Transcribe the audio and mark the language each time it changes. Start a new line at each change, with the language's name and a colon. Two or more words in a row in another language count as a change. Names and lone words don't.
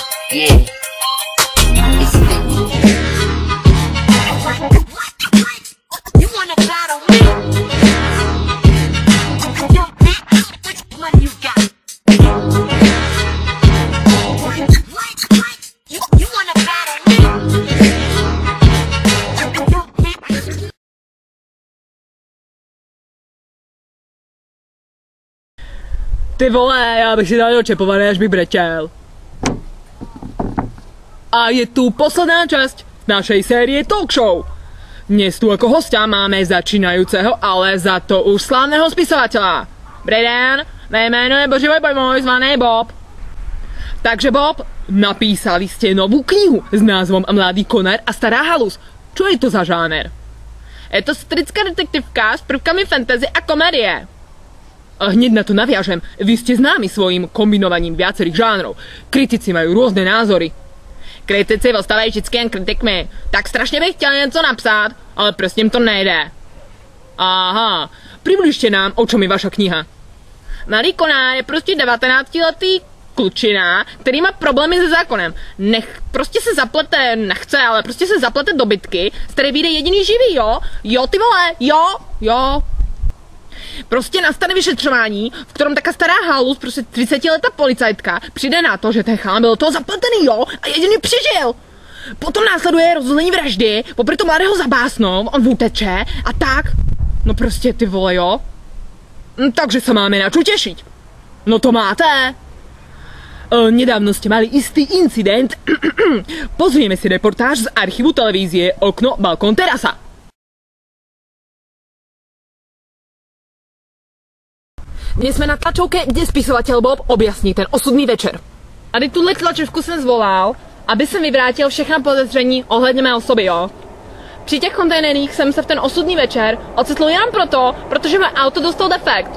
English: Yeah. You wanna battle me? Which one you got? You wanna battle me?
Czech: Ty vole, já bych si dal do čepované, až bych brečel.
Slovak: A je tu posledná časť našej série talk show. Dnes tu ako hostia máme začínajúceho, ale za to už slávneho spisovateľa.
Czech: Dobrý den, mé jméno je Boživoj Bojmoj, zvaný Bob.
Slovak: Takže Bob, napísali ste novú knihu s názvom Mladý konar a stará halus. Čo je to za žáner? Je to satirická detektivka s prvkami fantasy a komedie. Hneď na to naviažem, vy ste známi svojím kombinovaním viacerých žánrov. Kritici majú rôzne názory.
Czech: Kritici ostávají vždycky jen kritikmi. Tak strašně bych chtěl něco napsat, ale prostě jim to nejde. Aha, přibližte nám, o čem je vaša kniha. Mladý konár je prostě 19letý klučina, který má problémy se zákonem. Prostě se zaplete, nechce, ale prostě se zaplete do bitky, z které vyjde jediný živý, jo? Jo, ty vole, jo. Prostě nastane vyšetřování, v kterém taká stará halus, prostě 30letá policajtka, přijde na to, že ten chlán byl toho zapletený, jo, a jediný přežil. Potom následuje rozhodnení vraždy, popri to mladého zabásnou, on uteče a tak. No prostě ty vole, jo. Takže se máme na čo těšit. No to máte.
Slovak: Nedávno ste mali istý incident. Pozrieme si reportáž z archivu televízie Okno, balkón, terasa.
Czech: Dnes jsme na tlačovke, kde spisovatel Bob objasní ten osudný večer. Tady tuhle tlačovku jsem zvolal, aby jsem vyvrátil všechna podezření ohledně mé osoby, jo. Při těch kontejnerích jsem se v ten osudný večer ocitl jenom proto, protože mé auto dostalo defekt.